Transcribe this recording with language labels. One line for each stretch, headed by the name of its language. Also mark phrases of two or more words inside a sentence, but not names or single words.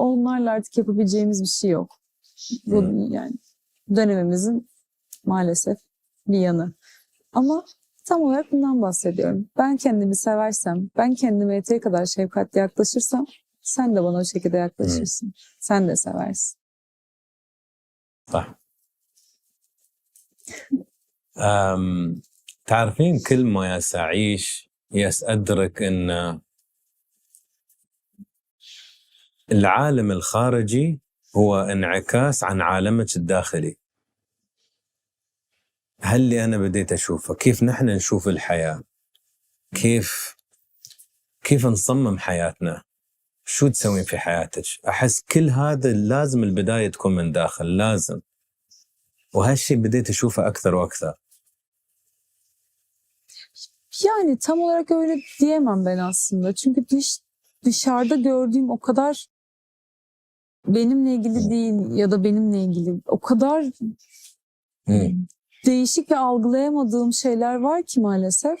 Turkish: Onlarla artık yapabileceğimiz bir şey yok. Bu yani dönemimizin maalesef bir yanı. Ama tam olarak bundan bahsediyorum. Ben kendimi seversem, ben kendime yeteri kadar şefkatle yaklaşırsam sen de bana o şekilde yaklaşırsın. Sen de seversin.
Arabic: صح. تعرفين كل ما يسأعيش يسأدرك أن العالم الخارجي هو انعكاس عن عالمك الداخلي. هل اللي أنا بديت أشوفه كيف نحن نشوف الحياة، كيف نصمم حياتنا، شو تسوين في حياتك. أحس كل هذا لازم البداية تكون من داخل، لازم. وهالشيء بديت أشوفه أكثر وأكثر.
Turkish: Yani tam olarak öyle diyemem ben aslında. Çünkü dışarıda gördüğüm o kadar benimle ilgili değil ya da benimle ilgili o kadar değişik ve algılayamadığım şeyler var ki maalesef.